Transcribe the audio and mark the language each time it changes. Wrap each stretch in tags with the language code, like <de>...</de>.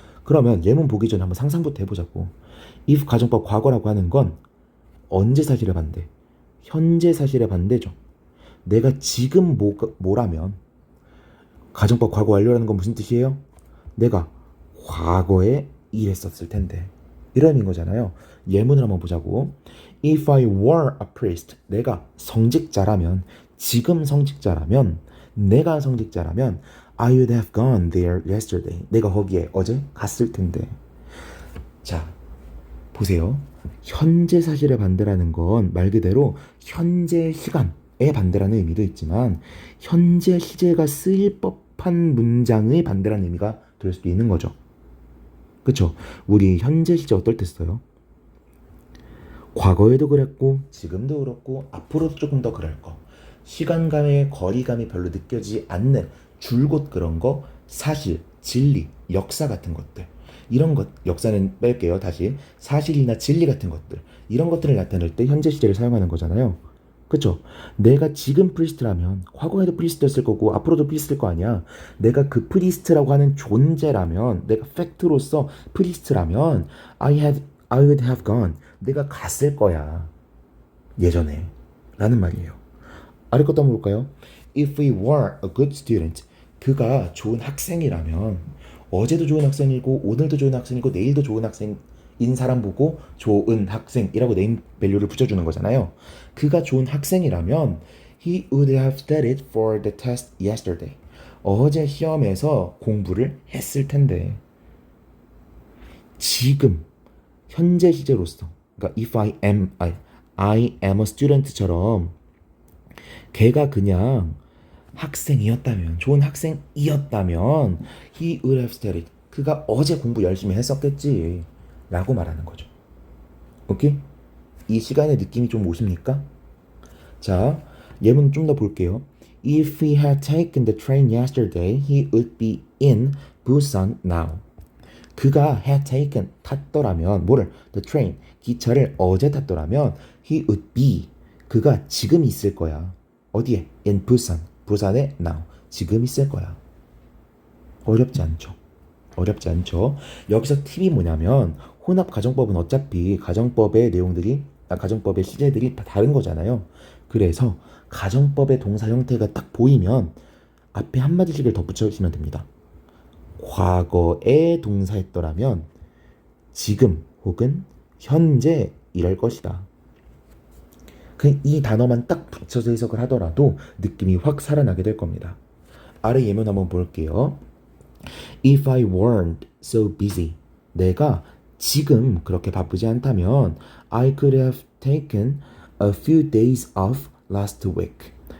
<ko>그러면 예문 보기 전에 한번 상상부터 해보자고. if 가정법 과거라고 하는 건 언제 사실의 반대? 현재 사실의 반대죠. 내가 지금 뭐라면 가정법 과거 완료라는 건 무슨 뜻이에요? 내가 과거에 일했었을 텐데 이런 의미인 거잖아요. 예문을 한번 보자고.</ko> <en>If I were a priest,</en> <ko>내가 성직자라면, 지금 성직자라면, 내가 성직자라면</ko> <en>I would have gone there yesterday.</en> <ko>내가 거기에 어제 갔을 텐데. 자, 보세요. 현재 사실의 반대라는 건 말 그대로 현재 시간의 반대라는 의미도 있지만 현재 시제가 쓰일 법한 문장의 반대라는 의미가 될 수도 있는 거죠. 그쵸? 우리 현재 시제 어떨 때 써요? 과거에도 그랬고 지금도 그렇고 앞으로도 조금 더 그럴 거. 시간감의 거리감이 별로 느껴지지 않는 줄곧 그런 거, 사실, 진리, 역사 같은 것들. 이런 것, 역사는 뺄게요. 다시. 사실이나 진리 같은 것들. 이런 것들을 나타낼 때 현재 시제를 사용하는 거잖아요. 그쵸? 내가 지금 프리스트라면 과거에도 프리스트였을 거고 앞으로도 프리스트일 거 아니야. 내가 그 프리스트라고 하는 존재라면, 내가 팩트로서 프리스트라면</ko> <en>I would have gone.</en> <ko>내가 갔을 거야. 예전에. 라는 말이에요. 아래 것도 한번 볼까요?</ko> <en>If we were a good student.</en> <ko>그가 좋은 학생이라면 어제도 좋은 학생이고 오늘도 좋은 학생이고 내일도 좋은 학생인 사람 보고 좋은 학생이라고 네임 밸류를 붙여주는 거잖아요. 그가 좋은 학생이라면</ko> <en>He would have studied for the test yesterday.</en> <ko>어제 시험에서 공부를 했을 텐데. 지금 현재 시제로서, 그러니까</ko> <en>if I am a student</en> <ko>처럼 걔가 그냥 학생이었다면, 좋은 학생이었다면</ko> <en>he would have studied.</en> <ko>그가 어제 공부 열심히 했었겠지 라고 말하는 거죠. 오케이? 이 시간의 느낌이 좀 오십니까? 자, 예문 좀 더 볼게요.</ko> <en>If he had taken the train yesterday, he would be in Busan now.</en> <ko>그가</ko> <en>had taken,</en> <ko>탔더라면, 뭐를?</ko> <en>The train,</en> <ko>기차를 어제 탔더라면</ko> <en>he would be,</en> <ko>그가 지금 있을 거야. 어디에?</ko> <en>In Busan,</en> <ko>부산에</ko> <en>now,</en> <ko>지금 있을 거야. 어렵지 않죠? 어렵지 않죠? 여기서 팁이 뭐냐면 혼합 가정법은 어차피 가정법의 내용들이, 가정법의 시제들이 다 다른 거잖아요. 그래서 가정법의 동사 형태가 딱 보이면 앞에 한마디씩을 덧붙여주시면 됩니다. 과거에 동사했더라면 지금 혹은 현재 이럴 것이다. 이 단어만 딱 붙여서 해석을 하더라도 느낌이 확 살아나게 될 겁니다. 아래 예문 한번 볼게요.</ko> <en>If I weren't so busy.</en> <ko>내가 지금 그렇게 바쁘지 않다면</ko> <en>I could have taken a few days off last week.</en>